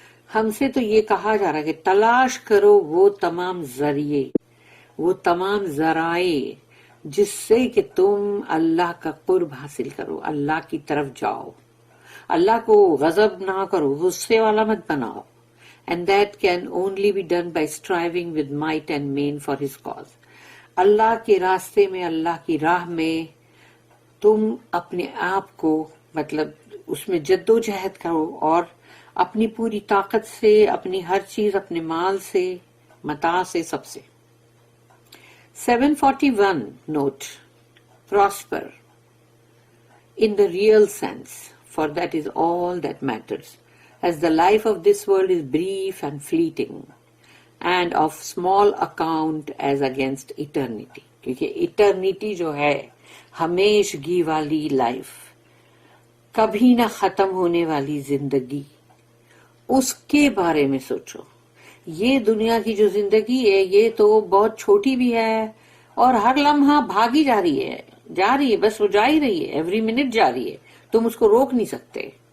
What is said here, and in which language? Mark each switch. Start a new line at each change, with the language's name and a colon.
Urdu: ہم سے تو یہ کہا جا رہا ہے کہ تلاش کرو وہ تمام ذریعے، وہ تمام ذرائع جس سے کہ تم اللہ کا قرب حاصل کرو، اللہ کی طرف جاؤ، اللہ کو غضب نہ کرو، غصے والا مت بناؤ.
English: And that can only be done by striving with might and main for His cause.
Urdu: اللہ کے راستے میں، اللہ کی راہ میں تم اپنے آپ کو مطلب اس میں جد و جہد کرو، اور اپنی پوری طاقت سے، اپنی ہر چیز، اپنے مال سے، متاع سے، سب سے.
English: 741 note. Prosper in the real sense, for that is all that matters. As the life of this world is brief and fleeting, and of small account as against eternity.
Urdu: کیونکہ eternity جو ہے ہمیشگی والی لائف، کبھی نہ ختم ہونے والی زندگی، اس کے بارے میں سوچو یہ دنیا کی جو زندگی ہے یہ تو بہت چھوٹی بھی ہے اور ہر لمحہ بھاگی جا رہی ہے بس وہ جا ہی رہی ہے، ایوری منٹ جا رہی ہے، تم اس کو روک نہیں سکتے.